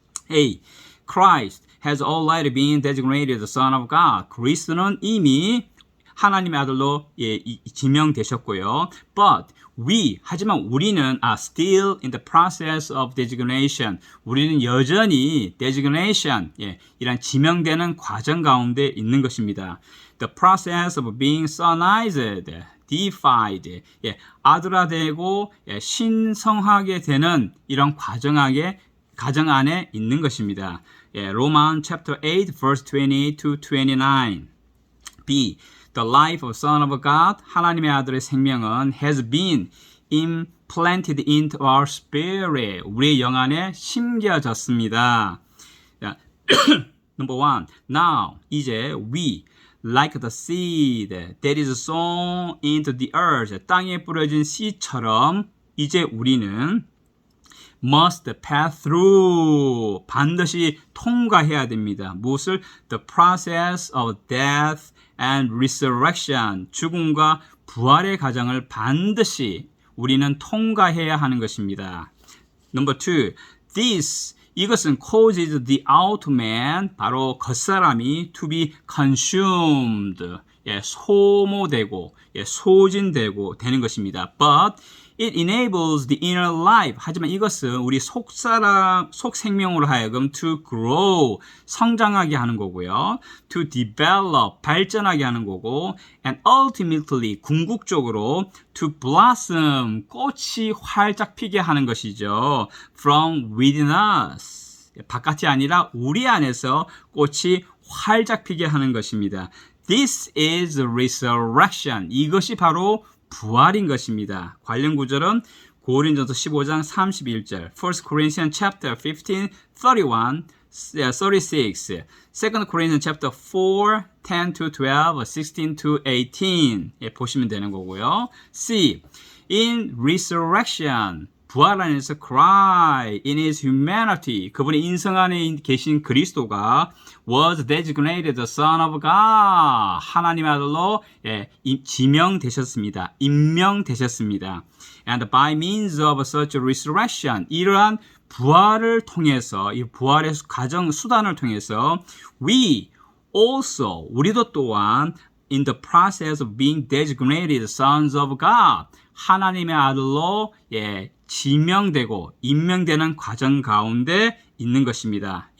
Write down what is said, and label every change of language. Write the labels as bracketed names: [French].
[English] A. Christ has already been designated the Son of God. [Korean] 그리스도는 이미 하나님의 아들로 지명되셨고요. [English] But [Korean] 하지만 우리는 [English] are still in the process of designation. [Korean] 우리는 여전히 designation, 이란 지명되는 과정 가운데 있는 것입니다. [English] The process of being sonized, deified, [Korean] 아들화되고 신성하게 되는 이런 과정 안에 있는 것입니다. [English] Romans chapter 8 verse 20 to 29. B. The life of Son of God, [Korean] 하나님의 아들의 생명은 [English] has been implanted into our spirit. [Korean] 우리의 영 안에 심겨졌습니다. [English] Number 1. Now, [Korean] 이제 [English] we, like the seed that is sown into the earth, [Korean] 땅에 뿌려진 씨처럼 이제 우리는 [English] must pass through. [Korean] 반드시 통과해야 됩니다. 무엇을? [English] The process of death and resurrection. [Korean] 죽음과 부활의 과정을 반드시 우리는 통과해야 하는 것입니다. [English] Number 2. This [Korean] 이것은 [English] causes the outer man [Korean] 바로 겉사람이 [English] to be consumed [Korean] 소모되고 소진되고 되는 것입니다. [English] But it enables the inner life. [Korean] 하지만 이것은 우리 속사람, 속생명으로 하여금 [English] to grow, [Korean] 성장하게 하는 거고요. [English] To develop, [Korean] 발전하게 하는 거고. [English] And ultimately, [Korean] 궁극적으로 [English] to blossom, [Korean] 꽃이 활짝 피게 하는 것이죠. [English] From within us. [Korean] 바깥이 아니라 우리 안에서 꽃이 활짝 피게 하는 것입니다. [English] This is resurrection. [Korean] 이것이 바로 부활인 것입니다. 관련 구절은 고린도서 15장 31절, [English] 1 Corinthians chapter 15, 31, 36, 2 Corinthians chapter 4, 10 to 12, 16 to 18 [Korean] 보시면 되는 거고요. C. [English] In resurrection, [Korean] 부활 안에서 [English] Christ in his humanity, [Korean] 그분의 인성 안에 계신 그리스도가 [English] was designated the Son of God, [Korean] 하나님의 아들로 지명되셨습니다. 임명되셨습니다. [English] And by means of such resurrection, [Korean] 이러한 부활을 통해서, 이 부활의 과정, 수단을 통해서 [English] we also, [Korean] 우리도 또한 [English] in the process of being designated sons of God, [Korean] 하나님의 아들로 지명되고 임명되는 과정 가운데 있는 것입니다.